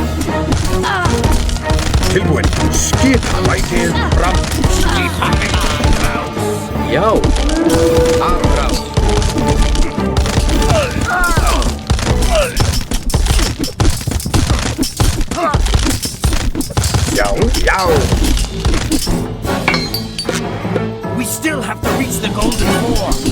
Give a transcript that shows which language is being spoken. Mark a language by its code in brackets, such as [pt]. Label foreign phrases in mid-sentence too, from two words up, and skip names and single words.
[is] Tilbúin. Skip sækið fram. Skipan. Já. Aðrás. Já, já. [en] We still have to reach the golden boar.